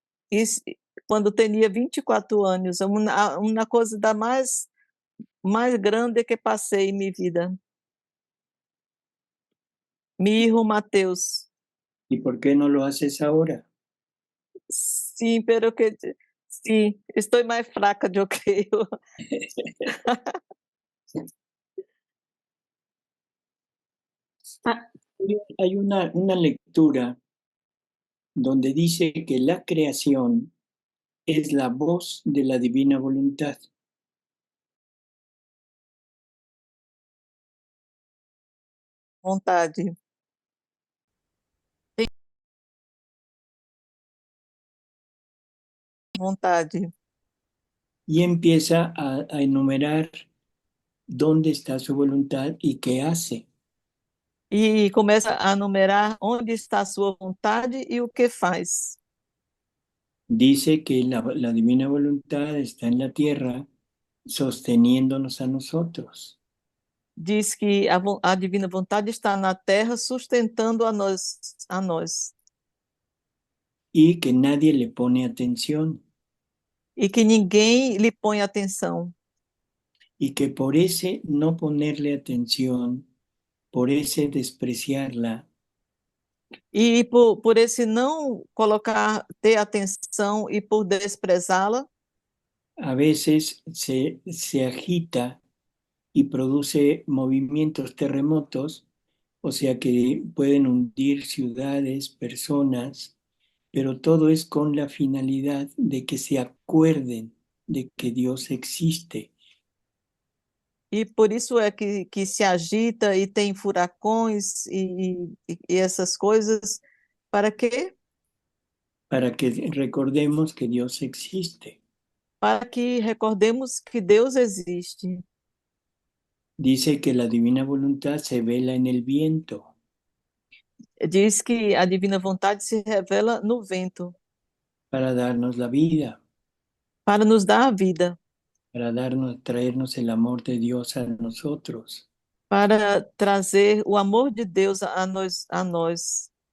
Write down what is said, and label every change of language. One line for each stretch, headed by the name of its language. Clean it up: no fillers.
Portuguese: Isso, quando tinha 24 anos, uma coisa da mais grande que passei em minha vida. Meu filho Mateus.
Spanish: ¿Y por qué no lo haces ahora?
Portuguese: Sim, pero que sim, estou mais fraca, eu creio.
Spanish: Hay una lectura donde dice que la creación es la voz de la divina voluntad.
Portuguese: Vontade. Vontade.
Spanish: Y empieza a enumerar dónde está su voluntad y qué hace.
Portuguese: E começa a numerar onde está a sua vontade e o que faz.
Spanish: Dice que la divina voluntad está en la tierra sosteniéndonos a nosotros.
Portuguese: Diz que a divina vontade está na terra sustentando a nós.
Spanish: Y que nadie le pone atención.
Portuguese: E que ninguém lhe põe atenção.
Spanish: Y que por ese no ponerle atención, por ese despreciarla,
Portuguese: E por esse não ter atenção e por desprezá-la,
Spanish: a veces se agita y produce movimientos terremotos, o sea que pueden hundir ciudades, personas, pero todo es con la finalidad de que se acuerden de que Dios existe.
Portuguese: e por isso é que se agita e tem furacões e essas coisas, para quê?
Spanish: Para que recordemos que Dios existe.
Portuguese: Para que recordemos que Deus existe.
Spanish: Dice que la divina voluntad se vela en el viento.
Portuguese: Diz que a divina vontade se revela no vento.
Spanish: Para darnos la vida.
Portuguese: Para nos dar a vida.
Spanish: Para traernos el amor de Dios a nosotros.
Portuguese: Para trazer o amor de Deus a nós.